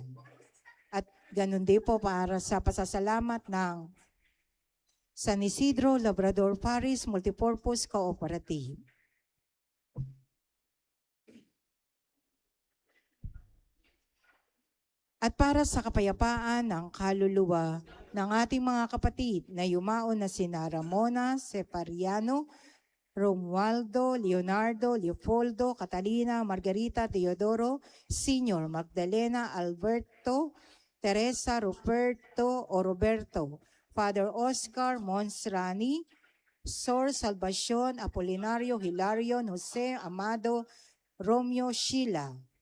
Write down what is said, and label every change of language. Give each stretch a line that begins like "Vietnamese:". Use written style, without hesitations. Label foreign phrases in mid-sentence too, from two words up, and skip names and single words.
Filipino: At ganun din po para sa pasasalamat ng San Isidro Labrador Parish Multipurpose Cooperative. At para sa kapayapaan ng kaluluwa ng ating mga kapatid na yumaon na sina Ramona Separiano, Romualdo, Leonardo, Leopoldo, Catalina, Margarita, Teodoro, Senior, Magdalena, Alberto, Teresa, Ruperto o Roberto, Father Oscar Monsrani, Sor Salvacion, Apolinario, Hilarion, Jose, Amado, Romeo, Sheila.